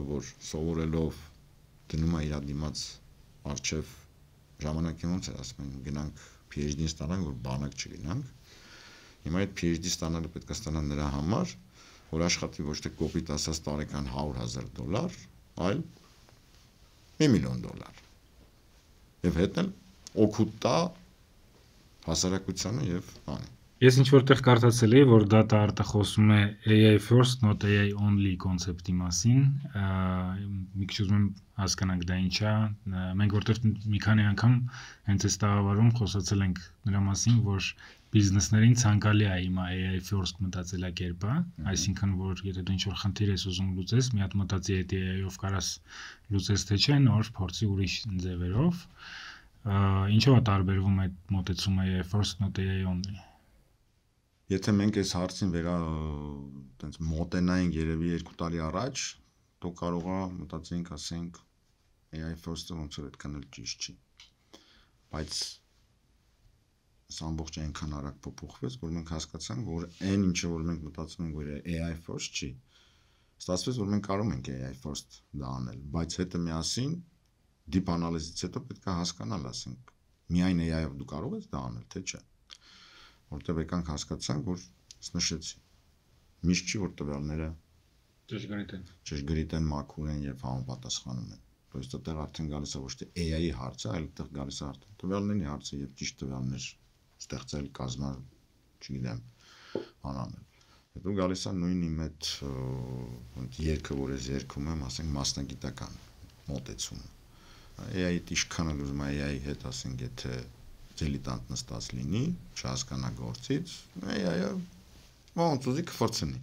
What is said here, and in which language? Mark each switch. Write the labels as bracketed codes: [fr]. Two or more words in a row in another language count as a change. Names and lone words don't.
[hy] որ սովորելով դնում է իր դիմաց արչև ժամանակին ոնց է ասում են գնանք PhD ստանանք, որ բանակ չգնանք։ Հիմա այդ PhD ստանալը պետք է ստանա նրա համար, որ աշխատի ոչ թե կոպիտ ասած տարեկան $100,000, այլ $1 միլիոն։ Եվ հետն օգուտ տա հասարակությանը եւ բանը։ Ես ինչ որտեղ կարդացել եմ, որ data art-ը խոսում է [en] AI first, not AI only [hy] կոնցեպտի մասին, մի քիչ ուզում եմ հասկանանք դա ինչ է, մենք որտեղ մի քանի անգամ հենց այս տաղավարում խոսացել ենք նրա մասին, որ բիզնեսներին ցանկալի է հիմա [en] AI first [hy] մտածելակերպը, այսինքն որ եթե դու ինչ-որ խնդիր ես ուզում լուծես, մի հատ մտածի այդ AI-ով կարաս լուծես թե չէ, նոր փորձի ուրիշ ձևերով, ինչով է տարբերվում այդ մոտեցումը [en] AI first, not AI only։ [hy] Եթե մենք այս հարցին տենց մոտենայինք երևի 2 տարի առաջ, դու կարող ես մտածենք, ասենք [en] AI first- [hy] ը ոնց որ այդքան էլ ճիշտ չի։ Բայց ամբողջ այնքան արագ փոփոխվեց, որ մենք հասկացանք, որ այն ինչը որ մենք մտածում ենք, որ [en] AI first [hy] չի, ստացվեց, որ մենք կարող ենք [en] AI first [hy] դա անել, բայց հետո միասին [en] deep analysis- [hy] ից հետո պետք է հասկանալ, ասենք, միայն AI-ով դու կարող ես դա անել, թե չէ։ Որտեղ եկանք հասկացանք, որ նշեցի։ Միշտ չի որ տվյալները ճշգրիտ են, մաքուր են եւ համապատասխանում են։ [ru] То есть [hy] այդտեղ արդեն գալիս է ոչ թե AI-ի հարցը, այլ այդտեղ գալիս է արդեն տվյալների հարցը եւ ճիշտ տվյալներ ստեղծել, կազմել, չգիտեմ, անանել։ Հետո գալիս է նույն իմ այդ երգը, որ ես երգում եմ, ասենք մասնագիտական մոտեցումը։ AI-ի ինչքան էլ ուզում AI-ի հետ ասենք, եթե դիլետանտ նստած լինի, չհասկանա գործից, AI-ը ոնց ուզի կֆրցնի։